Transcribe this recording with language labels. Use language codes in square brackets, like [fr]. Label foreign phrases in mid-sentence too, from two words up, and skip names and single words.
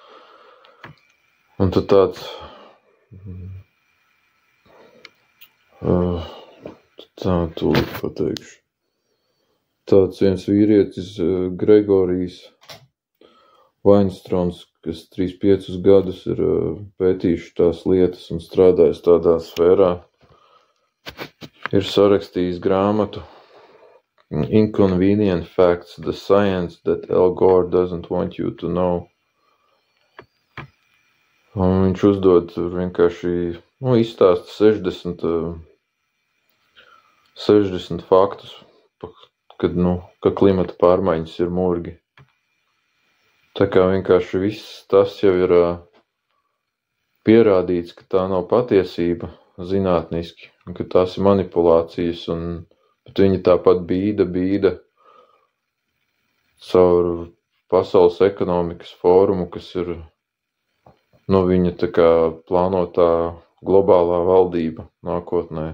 [lv] Un tad tāds, tūlīt pateikšu. Tāds viens vīrietis, Gregorijs Vainstrons, kas 3-5 gadus ir pētījuši tās lietas un strādājis tādā sfērā, ir sarakstījis grāmatu Inconvenient Facts, the Science that Al Gore doesn't want you to know. Un viņš uzdod vienkārši, izstāsta 60 faktus, ka klimata pārmaiņas ir murgi. Tā kā vienkārši viss tas jau ir pierādīts, ka tā nav patiesība zinātniski, un ka tās ir manipulācijas, bet viņi tāpat bīda caur Pasaules ekonomikas fórumu, kas ir, viņa tā kā plānotā globālā valdība nākotnē.